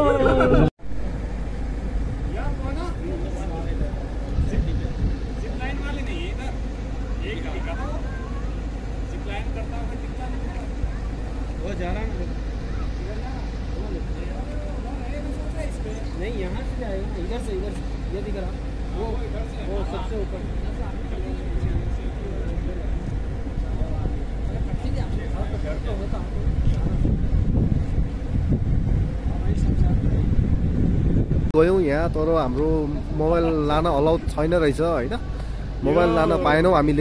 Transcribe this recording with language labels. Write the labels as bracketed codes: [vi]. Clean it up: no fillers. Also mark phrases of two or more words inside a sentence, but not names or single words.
[hi] वो जा रहा है नहीं, यहाँ से जाएगा, इधर से ये दिख रहा, वो सबसे ऊपर। [ne] गयौँ यहाँ, तर हाम्रो मोबाइल लान अलाउड छैन रहेछ होइन, मोबाइल लान पाएनौँ हामीले।